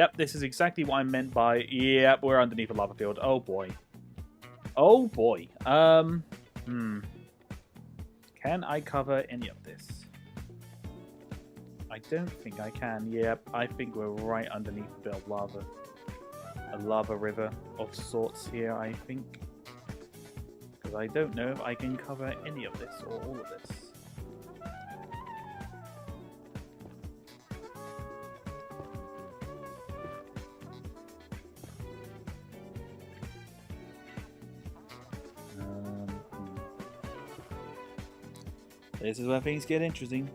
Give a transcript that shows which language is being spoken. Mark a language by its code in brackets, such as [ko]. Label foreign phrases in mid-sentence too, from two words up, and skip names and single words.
[en] Yep, this is exactly what I meant by... Yep, we're underneath a lava field. Oh, boy. Oh, boy. Can I cover any of this? I don't think I can. Yep, I think we're right underneath a bit of lava. A lava river of sorts here, I think. Because I don't know if I can cover any of this or all of this. This is where things get interesting.